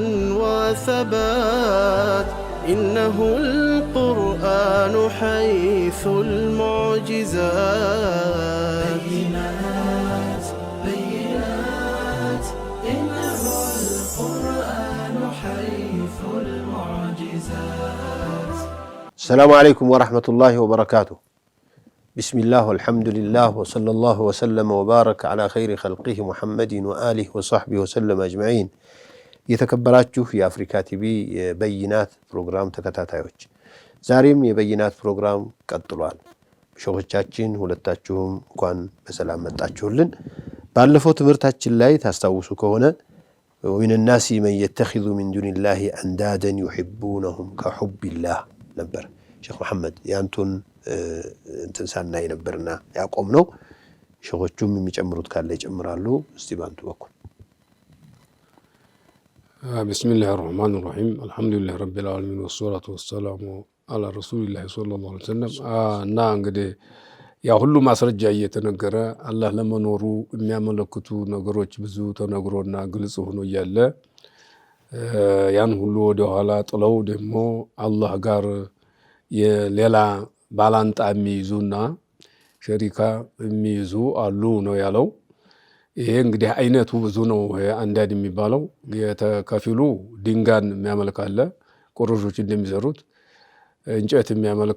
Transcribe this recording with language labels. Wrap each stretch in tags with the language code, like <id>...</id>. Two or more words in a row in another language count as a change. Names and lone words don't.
<ar>وثبات إنه القرآن حيث المعجزات بينات إنه القرآن حيث المعجزات. السلام عليكم ورحمة الله وبركاته. بسم الله والحمد لله وصلى الله وسلم وبارك على خير خلقه محمد وآله وصحبه وسلم أجمعين.</ar> <am>የተከበራችሁ የአፍሪካ ቲቪ የበይናት ፕሮግራም ተከታታዮች ዛሬም የበይናት ፕሮግራም ቀጥሏል። ሸኾቻችን ሁለታችሁም እንኳን በሰላም መጣችሁልን። ባለፈው ትምህርታችን ላይ ታስታውሱ ከሆነ</am> <ar>ومن الناس من يتخذ من دون الله أندادا يحبونهم كحب الله</ar> <am>ነበር። ሼኽ መሐመድ ያንቱን እንተንሳና ይነበርና ያቆም ነው። ሸኾቹም የሚጨምሩት ካለ ይጨምራሉ። እስቲ ባንቱ በኩል</am> <ar>بسم الله الرحمن الرحيم الحمد لله رب العالمين والصلاة والسلام على رسول الله صلى الله عليه وسلم</ar> <am>እና እንግዲህ ያ ሁሉ ማስረጃ እየተነገረ አላህ ለመኖሩ የሚያመለክቱ ነገሮች ብዙ ተነግሮና ግልጽ ሆኖ እያለ ያን ሁሉ ወደ ኋላ ጥለው ደግሞ አላህ ጋር የሌላ ባላንጣ የሚይዙና ሸሪካ የሚይዙ አሉ ነው ያለው። ይሄ እንግዲህ አይነቱ ብዙ ነው። አንዳንድ የሚባለው የተከፊሉ ድንጋን የሚያመልክ አለ፣ ቆሮሾች እንደሚሰሩት እንጨት የሚያመልክ</am>